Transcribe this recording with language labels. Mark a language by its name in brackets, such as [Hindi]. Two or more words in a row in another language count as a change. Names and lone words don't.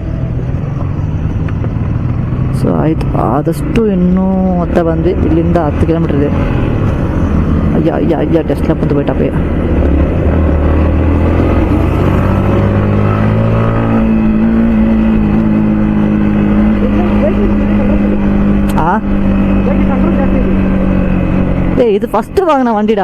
[Kannada] ಸೊ ಆಯಿತು, ಆದಷ್ಟು ಇನ್ನೂ ಮತ್ತೆ ಬಂದ್ವಿ. ಇಲ್ಲಿಂದ 10 ಕಿಲೋಮೀಟರ್ ಇದೆ. [Tamil] ஐயா டெஸ்ட்ல வந்து போயிட்டா போய். ஏய், இது ஃபர்ஸ்ட் வாங்கின வண்டிடா.